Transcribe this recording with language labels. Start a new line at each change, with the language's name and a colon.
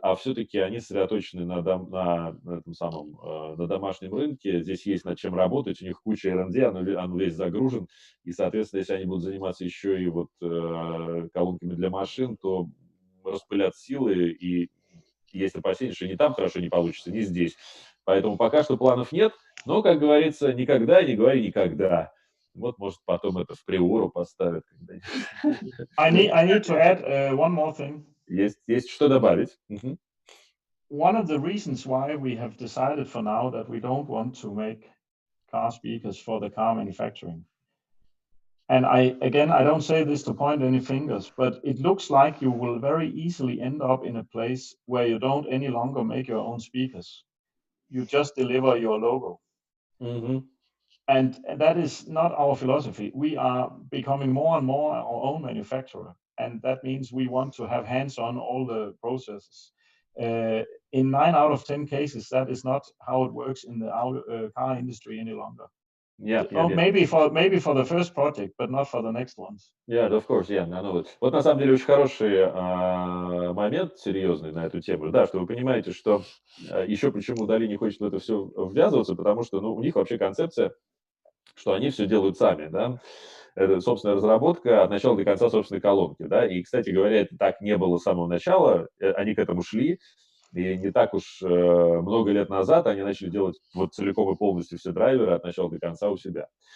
Russian: А все-таки они сосредоточены на домашнем рынке, здесь есть над чем работать, у них куча R&D, он весь загружен, и, соответственно, если они будут заниматься еще и вот колонками для машин, то распылят силы, и есть опасения, что ни там хорошо не получится, ни здесь. Поэтому пока что планов нет, но, как говорится, никогда не говори никогда. Вот, может, потом это в приору поставят когда-нибудь.
English: I need to add one more thing.
Russian: Есть что добавить.
English: One of the reasons why we have decided for now that we don't want to make car speakers for the car manufacturing. And I don't say this to point any fingers, but it looks like you will very easily end up in a place where you don't any longer make your own speakers. You just deliver your logo. And that is not our philosophy. We are becoming more and more our own manufacturer. And that means we want to have hands-on all the processes. In 9 out of 10 cases, that is not how it works in the car industry any longer. Maybe for the first project, but not for the next ones. Yeah, of course, yeah, I know it.
Russian: Вот на самом деле очень хороший момент, серьезный на эту тему, да, что вы понимаете, что еще почему DALI не хочет в это все ввязываться, потому что, ну, у них вообще концепция, что они все делают сами, да, это собственная разработка от начала до конца собственной колонки, да, и, кстати говоря, это так не было с самого начала, они к этому шли, и не так уж много лет назад они начали делать вот целиком и полностью все драйверы от начала до конца у себя.